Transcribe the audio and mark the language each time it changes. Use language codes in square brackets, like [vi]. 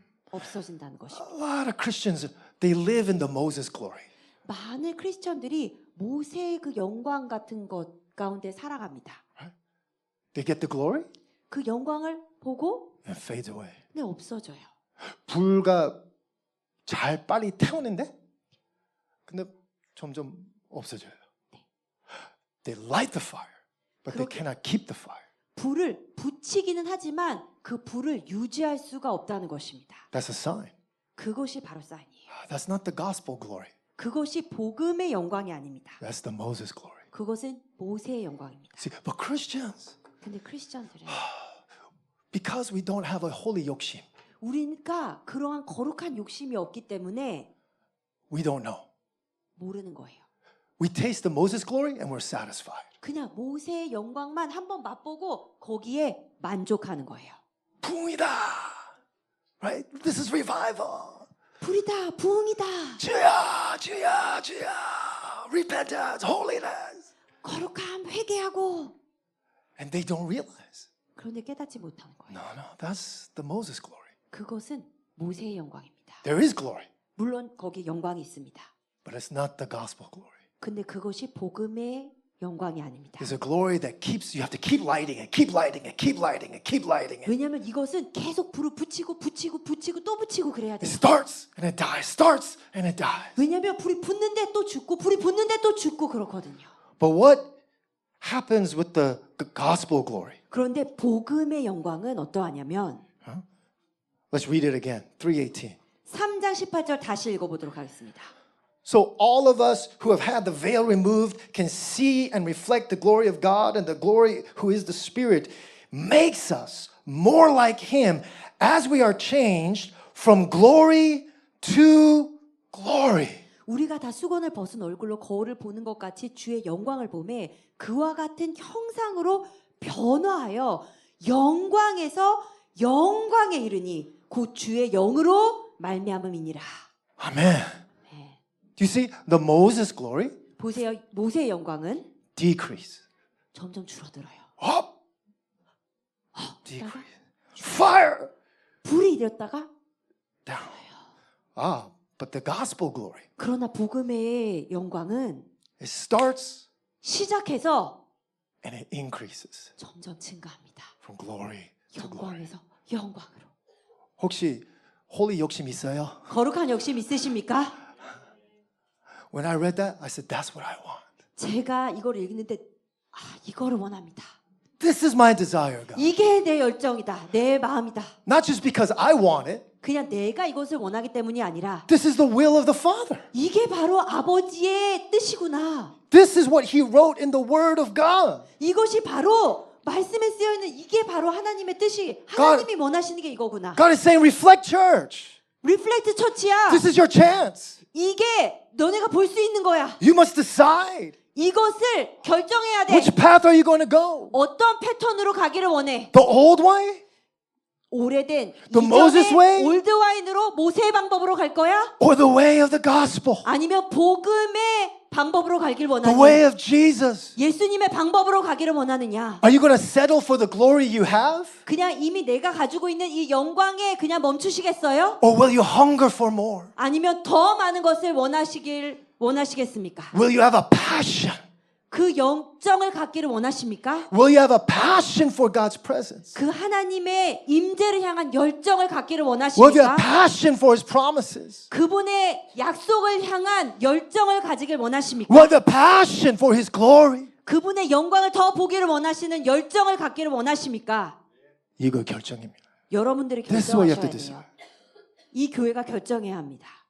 [ko] 없어진다는 것입니다. [en] A lot of Christians, they live in the Moses glory. [ko] 많은 크리스천들이 모세의 그 영광 같은 것 가운데 살아갑니다. [en] They get the glory [ko] 그 영광을 보고 [en] and it fades away. [ko] 네, 없어져요. 불과 잘 빨리 태우는데 근데 점점 없어져요. [en] They light the fire, but they cannot keep the fire. [ko] 불을 붙이기는 하지만 그 불을 유지할 수가 없다는 것입니다. [en] That's a sign. [ko] 그것이 바로 사인이에요. [en] That's not the gospel glory. [ko] 그것이 복음의 영광이 아닙니다. [en] That's the Moses glory. [ko] 그것은 모세의 영광입니다. [en] See, but Christians, [ko] 근데 크리스천들은 [en] because we don't have a holy 욕심, [ko] 우리가 그러한 거룩한 욕심이 없기 때문에 [en] we don't know. [ko] 모르는 거예요. [en] We taste the Moses glory and we're satisfied. [ko] 그냥 모세의 영광만 한번 맛보고 거기에 만족하는 거예요. 부흥이다. [en] Right? This is revival. [ko] 불이다, 부흥이다. 주야, 주야, 주야. [en] repentance, holiness. [ko] 거룩함, 회개하고. [en] And they don't realize. [ko] 그런데 깨닫지 못하는 거예요. [en] No, that's the Moses glory. [ko] 그것은 모세의 영광입니다. [en] There is glory, [ko] 물론 거기에 영광이 있습니다. [en] but it's not the gospel glory. [ko] 근데 그것이 복음의 영광이 아닙니다. [en] It's a glory that keeps, you have to keep lighting it, keep lighting it, keep lighting it, keep lighting it. [ko] 왜냐하면 이것은 계속 불을 붙이고 또 붙이고 그래야 [en] It starts and it dies, starts and it dies. [ko] 왜냐하면 불이 붙는데 또 죽고 불이 붙는데 또 죽고 그렇거든요. [en] But what happens with the gospel glory? [ko] 그런데 복음의 영광은 어떠하냐면 [en] Let's read it again. 3:18. [ko] 3장 18절 다시 읽어보도록 하겠습니다. [en] So all of us who have had the veil removed can see and reflect the glory of God, and the glory who is the Spirit makes us more like Him as we are changed from glory to glory. [ko] 우리가 다 수건을 벗은 얼굴로 거울을 보는 것 같이 주의 영광을 보매 그와 같은 형상으로 변화하여 영광에서 영광에 이르니 곧 주의 영으로 말미암음이니라. [en] Amen. Do you see the Moses glory [ko] 보세요. 모세의 영광은 [en] decrease, [ko] 점점 줄어들어요. [en] up, decrease, fire, [ko] 불이 일었다가 [en] down. But the gospel glory, [ko] 그러나 복음의 영광은 [en] it starts [ko] 시작해서 [en] and it increases [ko] 점점 증가합니다. [en] from glory to glory. [ko] 영광에서 영광으로. 혹시 홀리 욕심 있어요? 거룩한 욕심 있으십니까? [en] When I read that, I said, that's what I want. [ko] 제가 이걸 읽는데 이거를 원합니다. [en] This is my desire, God. [ko] 이게 내 열정이다. 내 마음이다. [en] Not just because I want it. [ko] 그냥 내가 이것을 원하기 때문이 아니라 [en] This is the will of the Father. [ko] 이게 바로 아버지의 뜻이구나. [en] This is what He wrote in the Word of God. [ko] 이것이 바로 말씀에 쓰여 있는 이게 바로 하나님의 뜻이 하나님이 원하시는 게 이거구나. [en] God is saying, reflect church. [ko] 리플렉트 처치야. [en] This is your chance. [ko] 이게 너네가 볼 수 있는 거야. [en] You must decide. [ko] 이것을 결정해야 돼. [en] Which path are you going to go? [ko] 어떤 패턴으로 가기를 원해? [en] The old way? [ko] 오래된 [en] The Moses way? [ko] 이전의 올드 와인으로 모세의 방법으로 갈 거야? [en] Or the way of the gospel? [ko] 아니면 복음의 방법으로 가길 [en] The [ko] 원하니? [en] way of Jesus? [ko] 예수님의 방법으로 가기를 원하느냐? [en] Are you going to settle for the glory you have? [ko] 그냥 이미 내가 가지고 있는 이 영광에 그냥 멈추시겠어요? [en] Or will you hunger for more? [ko] 아니면 더 많은 것을 원하시겠습니까? [en] Will you have a passion? [ko] 그 영정을 갖기를 원하십니까? [en] Will you have a passion for God's presence? [ko] 그 하나님의 임재를 향한 열정을 갖기를 [en] Will you have [ko] 원하십니까? [en] passion for His promises? [ko] 그분의 약속을 향한 열정을 가지길 원하십니까? [en] Will you have passion for His glory? [ko] 그분의 영광을 더 보기를 원하시는 열정을 갖기를 원하십니까? 이거 결정입니다. 여러분들이 [en] This is what you have [ko] 결정하셔야 [en] to [ko] 돼요. [en] decide. [ko] 이 교회가 결정해야 합니다.